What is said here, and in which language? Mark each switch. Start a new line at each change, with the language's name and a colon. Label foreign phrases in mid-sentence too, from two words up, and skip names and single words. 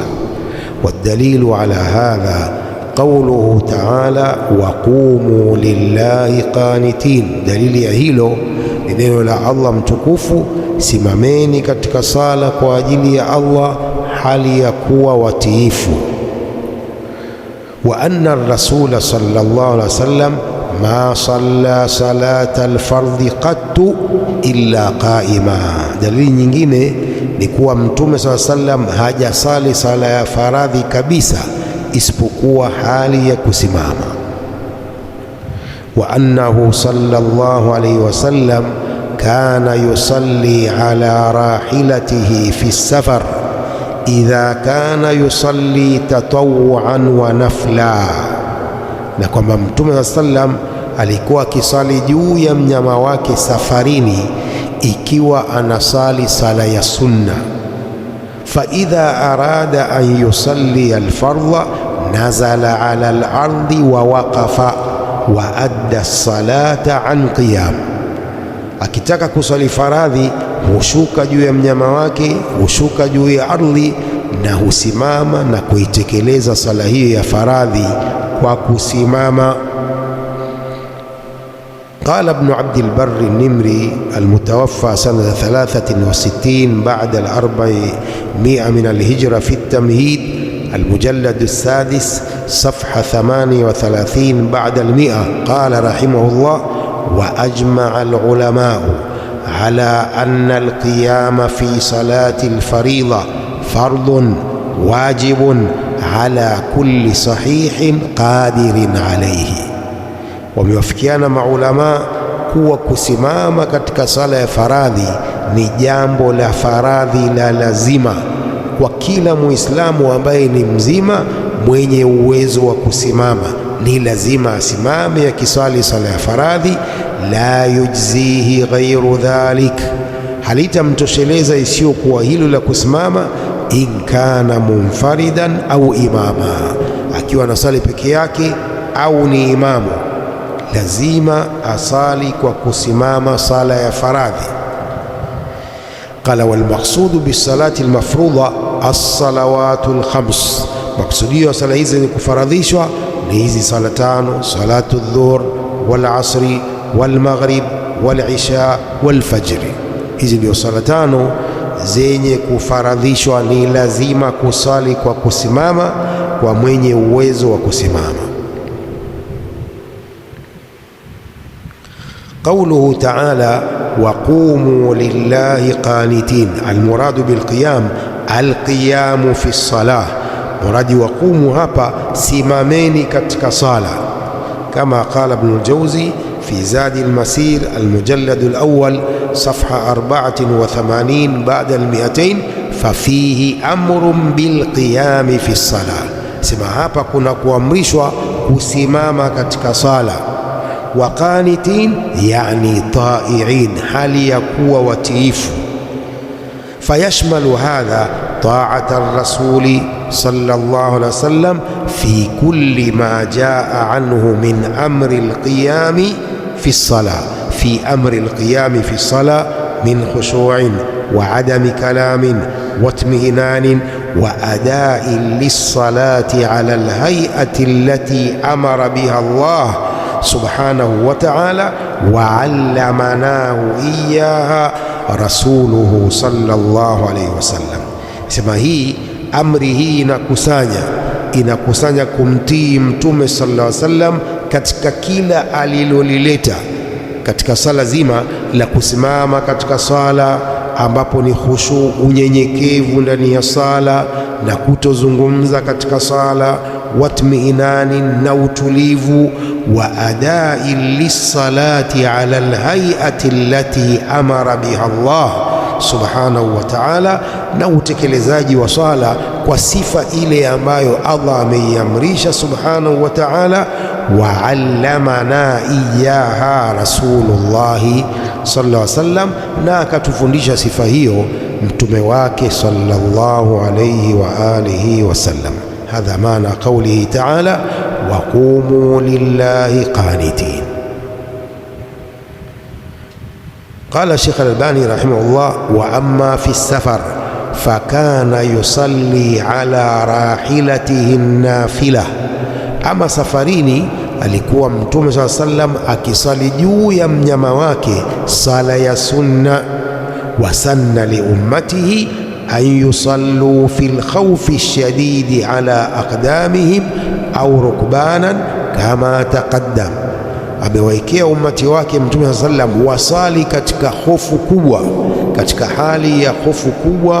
Arabic: والدليل على هذا قوله تعالى وقوموا لله قانتين.
Swahili: Dalili ya hilo ni neno la Allah mtukufu: simameni katika sala kwa ajili ya Allah, hali ya kuwa watiifu.
Arabic: وأن الرسول صلى الله عليه وسلم ما صلى صلاة الفرض قط إلا قائما.
Swahili: Dalili nyingine ni kuwa Mtume
Arabic: صلى الله عليه وسلم
Swahili: hajasali sala ya faradhi kabisa isipokuwa hali ya kusimama.
Arabic: وأنه صلى الله عليه وسلم كان يصلي على راحلته في سفر إذا كان يصلي تطوعا ونفلا,
Swahili: na kwamba Mtume sallam alikuwa akisali juu ya mnyama wake safarini ikiwa anasali sala ya sunna.
Arabic: فإذا أراد أن يصلي الفرض نزل على الأرض ووقف وأدى الصلاة عن قيام.
Swahili: akitaka kusali faradhi hushuka juu ya mnyama wake, hushuka juu ya ardhi na husimama na kuitekeleza sala hiyo ya faradhi kwa kusimama.
Arabic: قال ابن عبد البر النمري المتوفى سنة 63 بعد 400 من الهجرة في التمهيد المجلد السادس صفحة 38 بعد 100، قال رحمه الله: وأجمع العلماء على أن القيام في صلاة الفريضة فرض واجب على كل صحيح قادر عليه.
Swahili: Wamewafikiana maulama kuwa kusimama katika sala ya faradhi ni jambo la faradhi la lazima kwa kila Muislamu ambaye ni mzima mwenye uwezo wa kusimama, ni lazima asimame akisali sala ya faradhi.
Arabic: لا يجزئه غير ذلك,
Swahili: halitamtosheleza isiyokuwa hilo la kusimama.
Arabic: إن كان منفردا أو إماما,
Swahili: akiwa anasali peke yake au ni imamu, lazima asali kwa kusimama sala ya faradhi.
Arabic: قال والمقصود بالصلاة المفروضة الصلوات الخمس,
Swahili: maksudio sala hizi ni kufaradhishwa ni hizi sala tano:
Arabic: صلاة الظهر والعصر والمغرب والعشاء والفجر.
Swahili: Hizi ndio sala tano zenye kufaradhishwa, ni lazima kusali kwa kusimama kwa mwenye uwezo wa kusimama.
Arabic: قوله تعالى وقوموا لله قانتين المراد بالقيام القيام في الصلاة.
Swahili: Muradi waqumu hapa simameni katika sala, kama
Arabic: قال ابن الجوزي في زاد المسير المجلد الأول صفحة 84 بعد 200 ففيه أمر بالقيام في الصلاة.
Swahili: سما hapa kuna kuamrishwa kusimama katika sala.
Arabic: وقانتين يعني طائعين,
Swahili: hali ya kuwa watiifu.
Arabic: فيشمل هذا طاعة الرسول صلى الله عليه وسلم في كل ما جاء عنه من أمر القيام في الصلاة، في أمر القيام في الصلاة من خشوع وعدم كلام واطمئنان وأداء للصلاة على الهيئة التي أمر بها الله سبحانه وتعالى وعلمناه إياها رسوله صلى الله عليه وسلم.
Swahili: Sema hii amri hii inakusanya kumtii Mtume
Arabic: صلى الله عليه وسلم
Swahili: katika kila alilolileta katika sala zima la kusimama katika sala, ambapo ni khushu, unyenyekevu ndani ya sala na kutozungumza katika sala, watmiinani na utulivu,
Arabic: وأداء للصلاة على الهيئة التي أمر بها الله سبحانه وتعالى,
Swahili: na utekelezaji wa swala kwa sifa ile ambayo Allah ameiamrisha
Arabic: سبحانه وتعالى. وعلمنا إياها رسول الله صلى الله عليه وسلم,
Swahili: na akatufundisha sifa hiyo mtume wake
Arabic: صلى الله عليه وعلى آله وسلم. هذا معنى قوله تعالى وقوموا لله قانتين. قال الشيخ الألباني رحمه الله وأما في السفر فكان يصلي على راحلته النافلة.
Swahili: أما سفريني alikuwa Mtume
Arabic: صلى الله عليه وسلم
Swahili: akisali juu ya mnyama wake sala ya sunna.
Arabic: وسن لأمته أن يصلوا في الخوف الشديد على أقدامهم أو ركبانا كما تقدم,
Swahili: amewaekea ummati wake Mtume sallallahu alaihi wasallam wasali katika hofu kubwa, katika hali ya hofu kubwa.